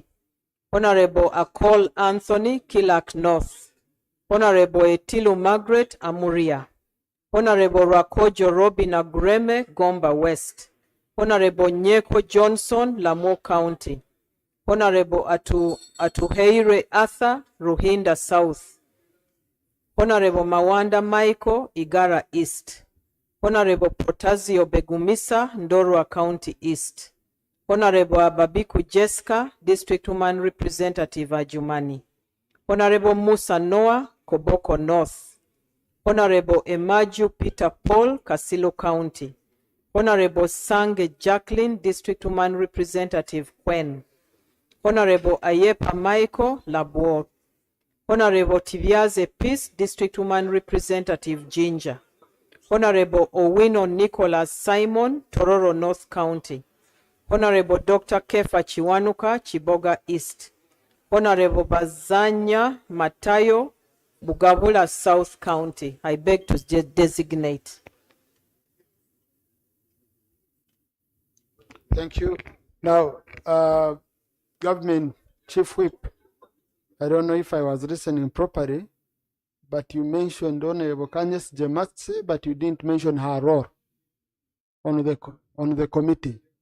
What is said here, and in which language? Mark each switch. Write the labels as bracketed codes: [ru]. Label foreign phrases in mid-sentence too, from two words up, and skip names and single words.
[en] Honorable Akol Anthony, Kilak North. Honorable Etilu Margaret, Amuria. Honorable Rakojo Robin Agreme, Gomba West. Honorable Nyeko Johnson, Lamu County. Honorable Atuheire Arthur, Ruhinda South. Honorable Mawanda Michael, Igara East. Honorable Protazio Begumisa, Ndorwa County East. Honorable Ababiku Jessica, District Woman Representative Ajumani. Honorable Musa Noah, Koboko North. Honorable Emaju Peter Paul, Kasilo County. Honorable Sange Jacqueline, District Woman Representative Kwen. Honorable Ayepa Michael, Labuo. Honorable Tiviaze Peace, District Woman Representative Ginger. Honorable Owino Nicholas Simon, Tororo North County. Honorable Dr. Kefa Chiwanuka, Chiboga East. Honorable Bazanya Matayo, Bugabula South County. I beg to designate. Thank you. Now, Government Chief Whip, I don't know if I was listening properly, but you mentioned Honorable Kanyes Jematse, but you didn't mention her role on the committee.